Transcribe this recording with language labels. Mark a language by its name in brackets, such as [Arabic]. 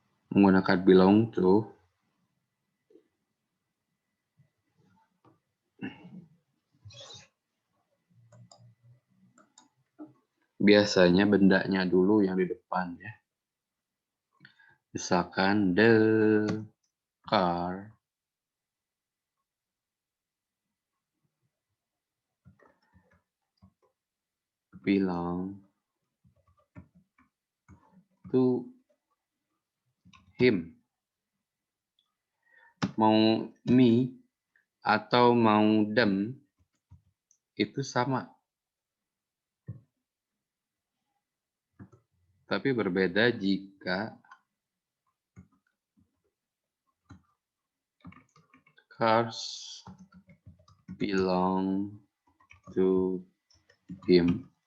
[Indonesian] menggunakan [English] belong to. [Indonesian] Biasanya bendanya dulu yang di depan ya. Misalkan [English] the car belong to him. [Indonesian] Mau me atau mau them itu sama. Tapi berbeda jika [English] cars belong to him.